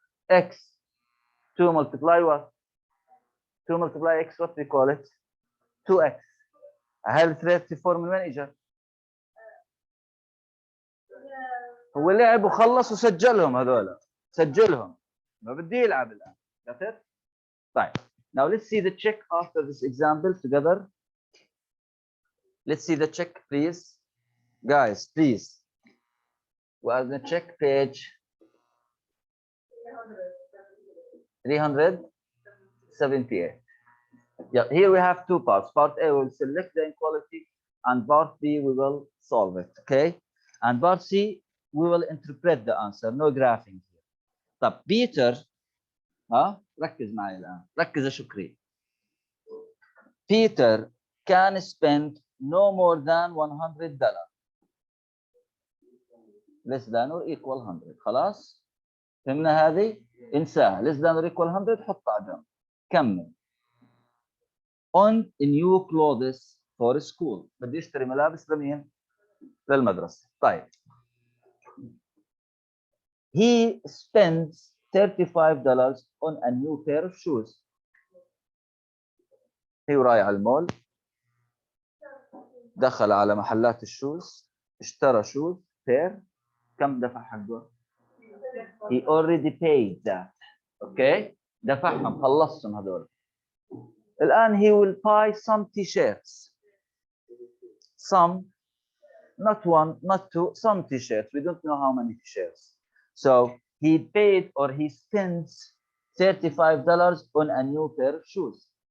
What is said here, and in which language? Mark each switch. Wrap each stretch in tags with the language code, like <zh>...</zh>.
<en>X. 2 multiply what? 2 multiply X, what we call it? 2X.</en> <ar>هل 34 من وين اجى؟ هو لعب وخلص وسجلهم هذول. سجلهم. ما بدي يلعب الان.</ar> <en>Got it?</en> <ar>طيب.</ar> <en>Now let's see the check after this example together. Let's see the check, please. Guys, please. We are going to check page 378. Yeah, here we have 2 parts. Part A, we will select the inequality, and part B, we will solve it. Okay? And part C, we will interpret the answer. No graphing here.</en> <ar>طب Peter, ركز معي الآن. ركز يا شكري.</ar> <en>Peter can spend no more than $100. Less than or equal 100.</en> <ar>خلاص؟ فهمنا هذه؟ انساها.</ar> <en>Less than or equal 100</en> <ar>حطها على جنب. كمل.</ar> <en>On new clothes for school.</en> <ar>بدي اشتري ملابس لمين؟ للمدرسة. طيب.</ar> <en>He spends $35 on a new pair of shoes.</en> <ar>هي رايح على المول، دخل على محلات الشوز، اشترى شوز</ar> <en>pair.</en> <ar>كم دفع حقه؟</ar> <en>He already paid that. Okay?</en> <ar>دفعهم، خلصهم هذول. الآن</ar> <en>he will buy some t-shirts. Some, not one, not two, some t-shirts. We don't know how many t-shirts. So he paid or he spends $35 on a new pair of shoes.</en>